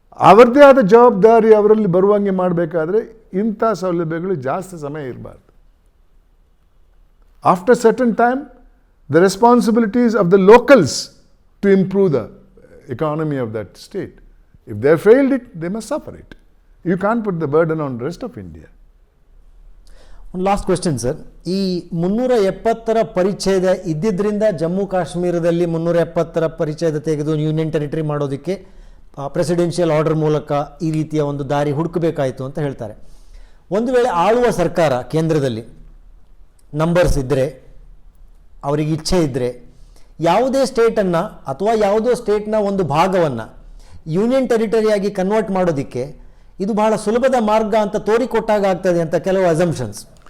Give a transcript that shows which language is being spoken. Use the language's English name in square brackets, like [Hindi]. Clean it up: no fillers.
[Kannada] ಅವರದ್ದೇ ಆದ ಜವಾಬ್ದಾರಿ ಅವರಲ್ಲಿ ಬರುವಂಗೆ ಮಾಡಬೇಕಾದ್ರೆ ಇಂಥ ಸೌಲಭ್ಯಗಳು ಜಾಸ್ತಿ ಸಮಯ ಇರಬಾರ್ದು. [English] After certain time the responsibilities of the locals to improve the economy of that state. If they failed it, they must suffer it. You can't put the burden on the rest of India. [Kannada] ಒಂದು last question sir, ಈ 370ರ ಪರಿಚ್ಛೇದ ಇದ್ದಿದ್ದರಿಂದ ಜಮ್ಮು ಕಾಶ್ಮೀರದಲ್ಲಿ 370ರ ಪರಿಚ್ಛೇದ ತೆಗೆದು union territory ಮಾಡೋದಕ್ಕೆ presidential order ಮೂಲಕ ಈ ರೀತಿಯ ಒಂದು ದಾರಿ ಹುಡುಕಬೇಕಾಯಿತು ಅಂತ ಹೇಳ್ತಾರೆ. ಒಂದು ವೇಳೆ ಆಳುವ ಸರ್ಕಾರ ಕೇಂದ್ರದಲ್ಲಿ ನಂಬರ್ಸ್ ಇದ್ದರೆ, ಅವರಿಗೆ ಇಚ್ಛೆ ಇದ್ದರೆ, ಯಾವುದೇ ಸ್ಟೇಟನ್ನು ಅಥವಾ ಯಾವುದೋ ಸ್ಟೇಟ್ನ ಒಂದು ಭಾಗವನ್ನು ಯೂನಿಯನ್ ಟೆರಿಟರಿಯಾಗಿ ಕನ್ವರ್ಟ್ ಮಾಡೋದಕ್ಕೆ ಇದು ಬಹಳ ಸುಲಭದ ಮಾರ್ಗ ಅಂತ ತೋರಿಕೊಟ್ಟಾಗ ಆಗ್ತದೆ ಅಂತ ಕೆಲವು ಅಸಂಪ್ಷನ್ಸ್.